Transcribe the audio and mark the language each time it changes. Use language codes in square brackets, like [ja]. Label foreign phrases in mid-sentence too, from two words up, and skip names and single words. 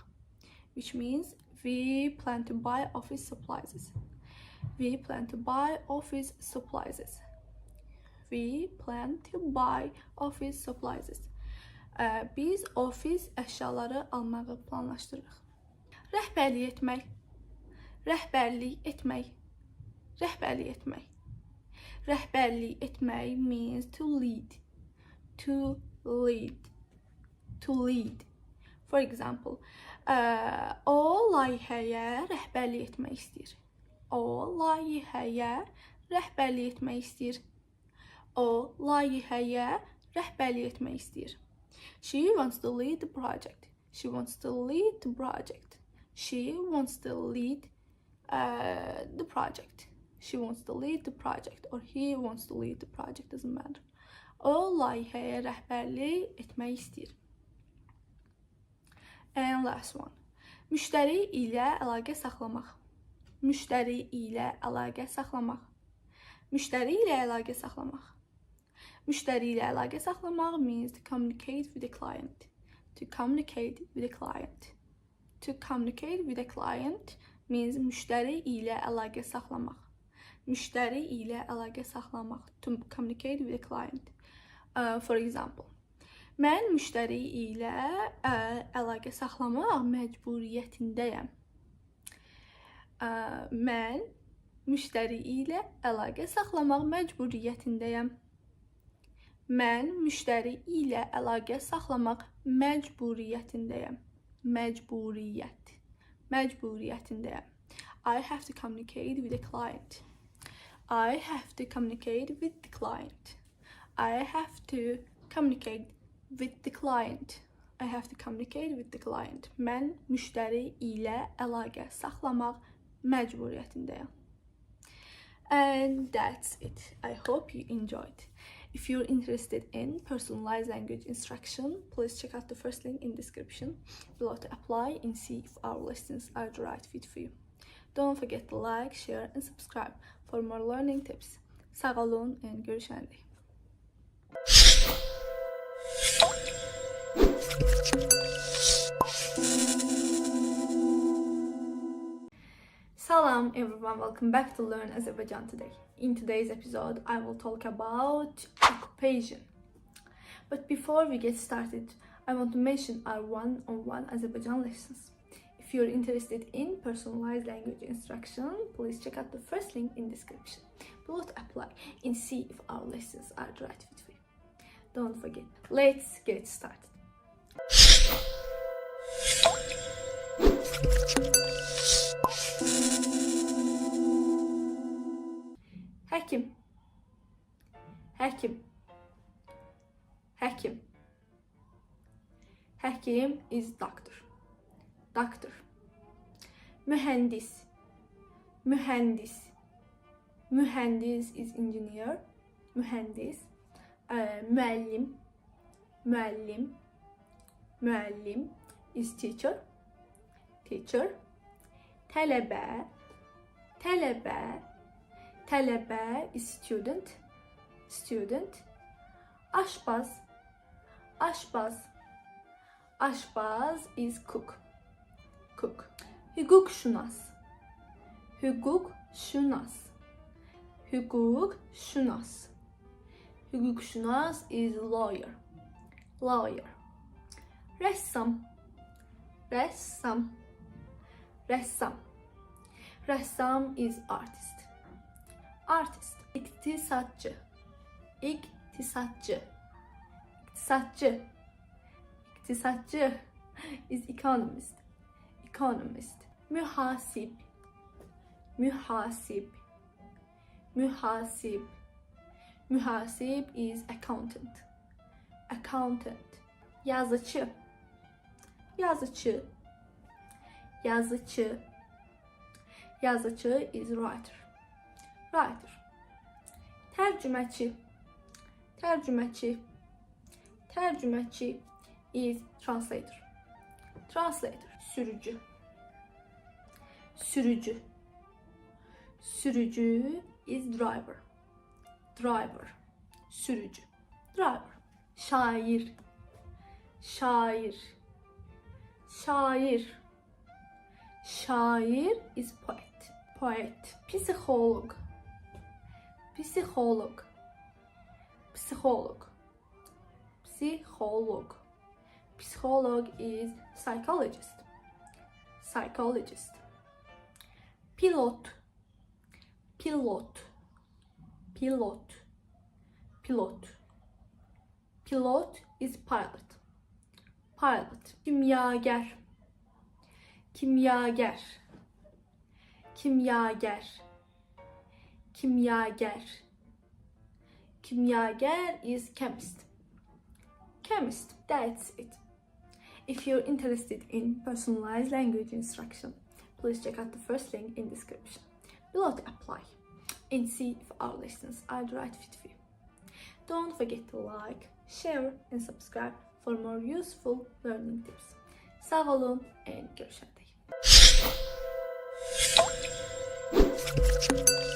[en] Which means we plan to buy office supplies. We plan to buy office supplies. We plan to buy office supplies. [az] Biz ofis əşyaları almağı planlaşdırırıq. Rəhbərlik etmək. Rəhbərlik etmək. Rəhbərlik etmək. Rəhbərlik etmək [en] means to lead. To lead. To lead. For example, [az] o layihəyə rəhbərlik etmək istəyir. O layihəyə rəhbərlik etmək istəyir. O layihəyə rəhbərlik etmək istəyir. [en] She wants to lead the project. She wants to lead the project. She wants to lead the project. She wants to lead the project or he wants to lead the project, doesn't matter. [az] O layihəyə rəhbərlik etmək istəyir. [en] And last one. [az] Müştəri ilə əlaqə saxlamaq. Müştəri ilə əlaqə saxlamaq. Müştəri ilə əlaqə saxlamaq. Müştəri ilə əlaqə saxlamaq [en] means to communicate with the client. To communicate with the client. To communicate with the client means [az] müştəri ilə əlaqə saxlamaq. Müştəri ilə əlaqə saxlamaq. [en] To communicate with the client. For example, [az] mən müştəri ilə əlaqə saxlamaq məcburiyyətindəyəm. Mən müştəri ilə əlaqə saxlamaq məcburiyyətindəyəm. Mən müştəri ilə əlaqə saxlamaq məcburiyyətindəyəm. Məcburiyyət. Məcburiyyətindəyəm. [en] I have to communicate with the client. I have to communicate with the client. I have to communicate with the client. I have to communicate with the client. [az] Mən müştəri ilə əlaqə saxlamaq məcburiyyətindəyəm. [en] And that's it. I hope you enjoyed. If you're interested in personalized language instruction, please check out the first link in description below to apply and see if our lessons are the right fit for you. Don't forget to like, share and subscribe for more learning tips. [az] Sağ olun and görüşəndə. [en] Salam everyone, welcome back to Learn Azerbaijan today. In today's episode, I will talk about occupation. But before we get started, I want to mention our one-on-one Azerbaijan lessons. If you're interested in personalized language instruction, please check out the first link in description below to apply and see if our lessons are the right fit for you. Don't forget, let's get started. [az] Hakim. Həkim. Həkim. Həkim [en] is doctor. Doctor. [az] Mühəndis. Mühəndis. Mühəndis [en] is engineer. [az] Mühəndis. Müəllim. Müəllim. [en] Müəllim is teacher. Teacher. [az] Tələbə. Tələbə. [en] Tələbə is student. Student. [az] Aşpaz. Aşpaz. [en] Aşpaz is cook. Cook. [az] Hüquqşünas. Hüquqşünas. Hüquqşünas. Hüquqşünas [en] is lawyer. Lawyer. [az] Ressam. Ressam. Ressam. [en] Ressam is artist. Artist. [az] İktisatçı. İktisatçı. İktisatçı. İktisatçı [en] is economist. Economist. [az] Mühasip. Mühasip. Mühasip. Mühasip [en] is accountant. Accountant. [az] Yazıcı. Yazıcı. Yazıcı. Yazıcı [en] is writer. Writer. [az] Tərcüməçi. Tərcüməçi. Tərcüməçi [en] is translator. Translator. [az] Sürücü. Sürücü. [en] Sürücü is driver. Driver. [az] Sürücü. Driver. Şair. Şair. Şair. [en] Şair is poet. Poet. [az] Psikolog. Psikolog. Psikolog. Psikolog. [en] Psycholog is psychologist. Psychologist. Pilot. Pilot. Pilot. Pilot. Pilot is pilot. [az] Pilot. Kimyager. Kimyager. Kimyager. Kimyager. [en] Kimyager is chemist. Chemist. That's it. If you're interested in personalized language instruction, please check out the first link in description below to apply and see if our lessons are the right fit for you. Don't forget to like, share and subscribe for more useful learning tips. [az] Sağ olun and görüşürüz.